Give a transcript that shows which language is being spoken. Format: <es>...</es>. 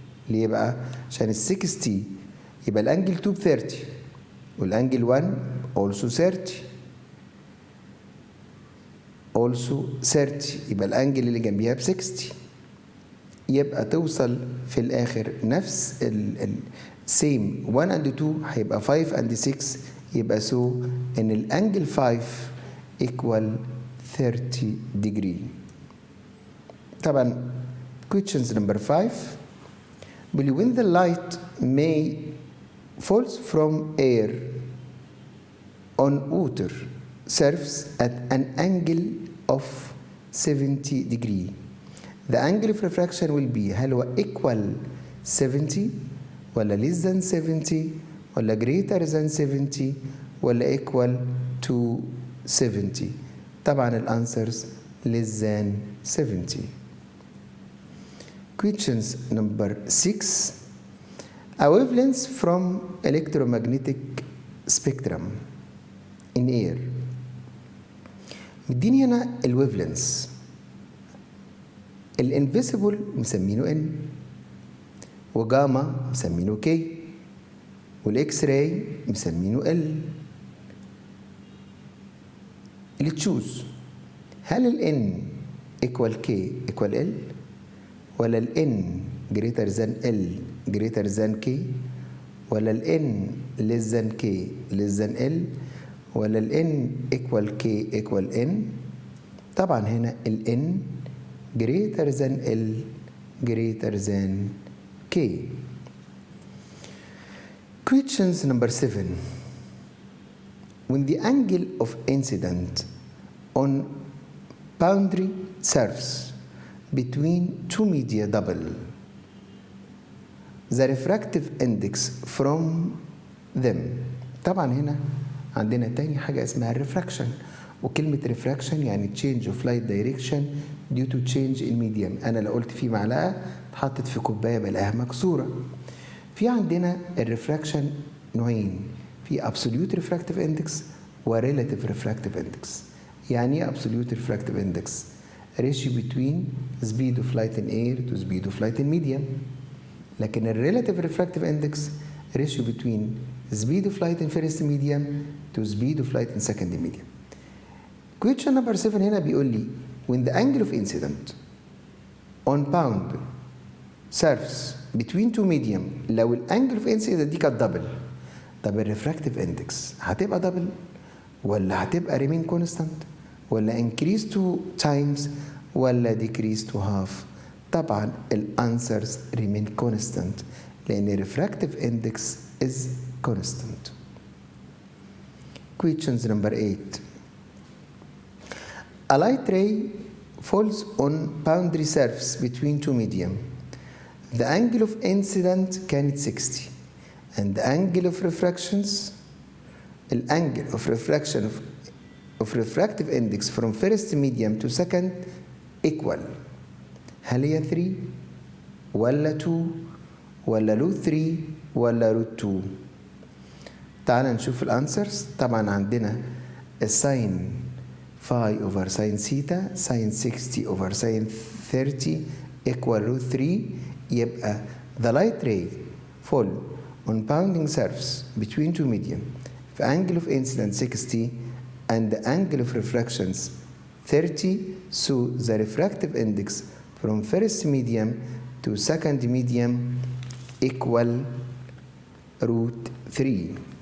<ar>ليه بقى؟ عشان ال 60 يبقى الانجل 2 ب 30 والانجل 1</ar> <en>also 30</en> <ar>يبقى الانجل اللي جنبيها ب 60. يبقى توصل في الاخر نفس</ar> <en>same 1 and 2</en> <ar>هيبقى 5 and 6.</ar> <en>يبقى سو ان الانجل 5 equal 30 degree. طبعا questions number 5 بيقول when the light may falls from air on water surface at an angle of 70 degree, the angle of refraction will be</en> <ar>هل هو</ar> <en>equal 70 ولا less than 70 ولا greater than 70 ولا equal to 70؟</en> <ar>طبعا الانسرز</ar> <en>less than 70. Questions number 6. A wavelength from electromagnetic spectrum in air.</en> <ar>مديني هنا الويفلنس، الانفيسيبل مسمينه ان، وجاما مسمينه كي، والاكس راي مسمينه ال.</ar> <en>اللي تشوز،</en> <ar>هل الان</ar> <en>equal K equal L, ولا الان greater than L greater than K, ولا الان less than K less than L, ولا الان equal كي equal ان؟ طبعا هنا الان greater than L greater than K. Questions number 7. When the angle of incident on boundary surface between two media double, the refractive index from them.</en> <ar>طبعا هنا عندنا تاني حاجة اسمها</ar> <en>refraction، وكلمة refraction يعني change of light direction due to change in medium.</en> <ar>أنا لو قلت في معلقة اتحطت في كوباية بلاقيها مكسورة.</ar> <en>في عندنا الريفراكشن نوعين، في absolute refractive index و relative refractive index.</en> <ar>يعني ايه</ar> <en>absolute refractive index؟ ratio between speed of light in air to speed of light in medium. لكن relative refractive index ratio between speed of light in first medium to speed of light in second medium. Question number 7</en> <ar>هنا بيقول لي</ar> <en>when the angle of incident on bound surface between two medium، لو الانجل of incident دي كانت double, طب الريفراكتيف اندكس هتبقى دبل ولا هتبقى ريمين كونستانت ولا انكريز تو تايمز ولا ديكريز تو هاف؟ طبعا الانسرز ريمين كونستانت لان الريفراكتيف index is constant. Questions number 8. A light ray falls on boundary surface between two medium. The angle of incident كانت 60 and the angle of refractions، الانجل of refraction of refractive index from first medium to second equal.</en> <ar>هل هي 3 ولا 2 ولا</ar> <en>Root 3 ولا root 2؟</en> <ar>تعال نشوف الانسرز.</ar> <en>طبعا عندنا الساين phi over sin theta sin 60 over sin 30 equal root 3. يبقى the light ray fall on bounding surface between two medium</en> <ar>في</ar> <en>angle of incidence 60 and the angle of refractions 30, so the refractive index from first medium to second medium equal root 3.</en>